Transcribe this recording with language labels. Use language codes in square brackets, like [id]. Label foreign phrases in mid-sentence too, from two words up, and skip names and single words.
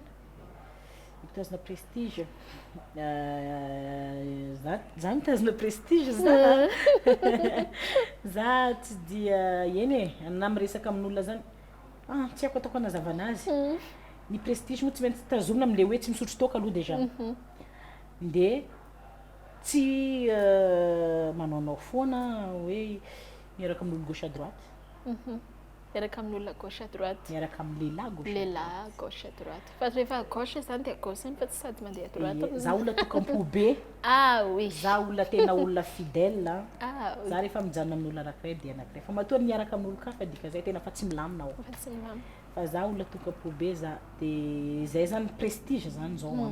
[mg] Mitazona prestige za mitazona prestige za tsy dia eny e na miresaka amin'olona zany tsy haiko ataoko anazavana azy. Ny prestige moa tsy maintsy tazomina amin'le hoe tsy misotro toaka aloha déjà. De tsy manaonao foana hoe miaraka amin'olo [fr] gauche à droite. [mg] Miaraka amin'olona [fr] gauche à droite. [mg] Miaraka amin'ny lehilahy [fr] gauche à droite. [mg] Fa rehefa gauche zany dia gauche fa tsy sady mandeha [fr] à droite. [mg] Za olona tokampo be. Oui. Za olona tena olona fidèle. Za rehefa mijanona amin'olona anankiray dia anankiray. Fa matoa miaraka amin'olo ka fa dika zay tena fa tsy milamina ao. Tsy milamina. Fa za olona tokampo be za dia zay zany prestige zany zao.